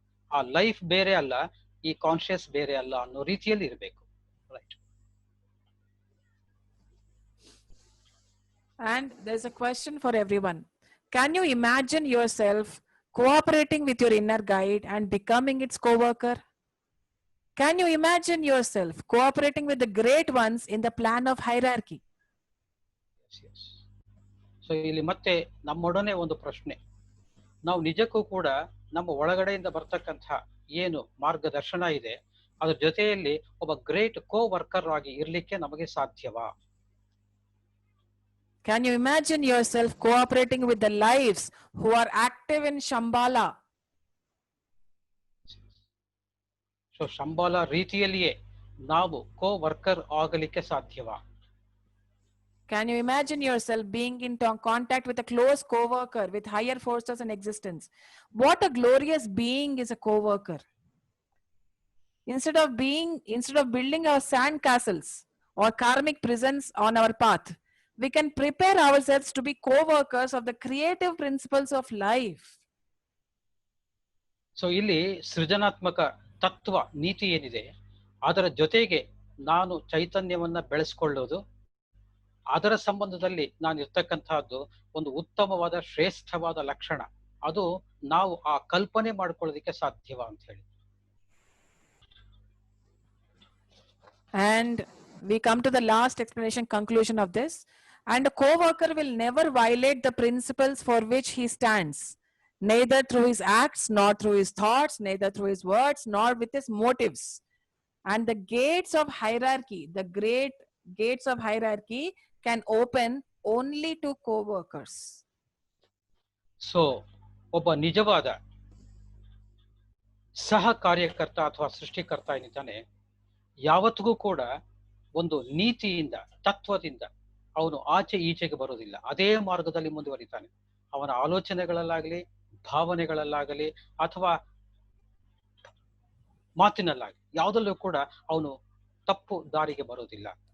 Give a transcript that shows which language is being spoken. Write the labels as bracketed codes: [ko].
[kn] ಆ ಲೈಫ್ ಬೇರೆ ಅಲ್ಲ, ಈ ಕಾನ್ಶಿಯಸ್ ಬೇರೆ ಅಲ್ಲ ಅನ್ನೋ ರೀತಿಯಲ್ಲಿ ಇರಬೇಕು. [en] Right. And there's a question for everyone. Can you imagine yourself cooperating with your inner guide and becoming its co-worker? Can you imagine yourself cooperating with the great ones in the plan of hierarchy? [kn] So ಇಲ್ಲಿ ಮತ್ತೆ ನಮ್ಮೊಡನೆ ಒಂದು ಪ್ರಶ್ನೆ, ನಾವು ನಿಜಕ್ಕೂ ಕೂಡ ನಮ್ಮ ಒಳಗಡೆಯಿಂದ ಬರ್ತಕ್ಕಂಥ ಏನು ಮಾರ್ಗದರ್ಶನ ಇದೆ ಅದ್ರ ಜೊತೆಯಲ್ಲಿ ಒಬ್ಬ [en] great coworker [kn] ಆಗಿ ಇರ್ಲಿಕ್ಕೆ ನಮಗೆ ಸಾಧ್ಯವಾ? [en] Can you imagine yourself cooperating with the lives who are active in Shambhala? [kn] So ಶಂಬಾಲ ರೀತಿಯಲ್ಲಿಯೇ ನಾವು ಕೋ ವರ್ಕರ್ ಆಗಲಿಕ್ಕೆ ಸಾಧ್ಯವಾ? [en] Can you imagine yourself being in contact with a close co-worker with higher forces and existence? What a glorious being is a co-worker. Instead of building our sand castles or karmic prisons on our path, we can prepare ourselves to be co-workers of the creative principles of life. [kn] So ಇಲ್ಲಿ ಸೃಜನಾತ್ಮಕ ತತ್ವ ನೀತಿ ಏನಿದೆ ಅದರ ಜೊತೆಗೆ ನಾನು ಚೈತನ್ಯವನ್ನ ಬೆಳೆಸ್ಕೊಳ್ಳೋದು, ಅದರ ಸಂಬಂಧದಲ್ಲಿ ನಾನು ಇರ್ತಕ್ಕಂತಹದ್ದು ಒಂದು ಉತ್ತಮವಾದ ಶ್ರೇಷ್ಠವಾದ ಲಕ್ಷಣ, ಅದು ನಾವು ಆ ಕಲ್ಪನೆ ಮಾಡ್ಕೊಳ್ಳೋದಕ್ಕೆ ಸಾಧ್ಯವಾ ಅಂತ ಹೇಳಿ. [en] And we come to the last explanation, conclusion of this. And a co-worker will never violate the principles for which he stands, neither through his acts, nor through his thoughts, neither through his words, nor with his motives. And the gates of hierarchy, the great gates of hierarchy, can open only to co-workers. [kn] So ಒಬ್ಬ ನಿಜವಾದ ಸಹ ಕಾರ್ಯಕರ್ತ ಅಥವಾ ಸೃಷ್ಟಿಕರ್ತ ಏನಿದ್ದಾನೆ ಯಾವತ್ತಿಗೂ ಕೂಡ ಒಂದು ನೀತಿಯಿಂದ ತತ್ವದಿಂದ ಅವನು ಆಚೆ ಈಚೆಗೆ ಬರೋದಿಲ್ಲ, ಅದೇ ಮಾರ್ಗದಲ್ಲಿ ಮುಂದುವರಿತಾನೆ. ಅವನ ಆಲೋಚನೆಗಳಲ್ಲಾಗಲಿ, ಭಾವನೆಗಳಲ್ಲಾಗಲಿ ಅಥವಾ ಮಾತಿನಲ್ಲಾಗಲಿ ಯಾವುದಲ್ಲೂ ಕೂಡ ಅವನು ತಪ್ಪು ದಾರಿಗೆ ಬರೋದಿಲ್ಲ.